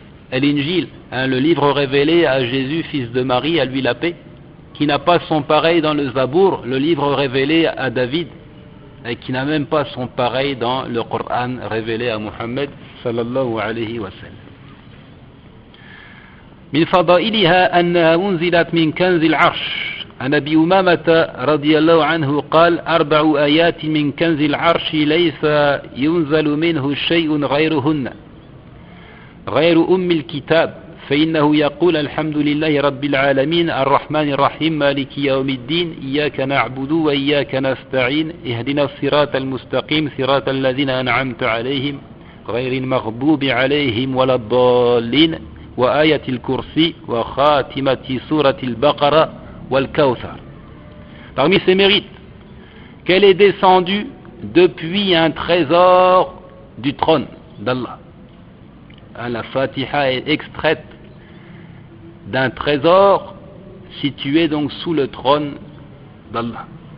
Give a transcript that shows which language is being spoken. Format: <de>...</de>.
<fr>l'Injil, le livre révélé à Jésus, fils de Marie, à lui la paix, qui n'a pas son pareil dans le Zabour, le livre révélé à David, et qui n'a même pas son pareil dans le Coran révélé à Muhammad sallallahu alayhi wa sallam.</fr> <ar>من فضائلها أنها أنزلت من كنز العرش. عن أبي أمامة رضي الله عنه قال 4 آيات من كنز العرش ليس ينزل منه شيء غيرهن غير أم الكتاب فإنه يقول الحمد لله رب العالمين الرحمن الرحيم مالك يوم الدين إياك نعبد وإياك نستعين اهدنا الصراط المستقيم صراط الذين أنعمت عليهم غير المغضوب عليهم ولا الضالين وآية الكرسي وخاتمة سورة البقرة والكوثر.</ar> <fr>Parmi ses mérites, qu'elle est descendue depuis un trésor du trône d'Allah. La Fatiha est extraite d'un trésor situé donc sous le trône d'Allah.</fr>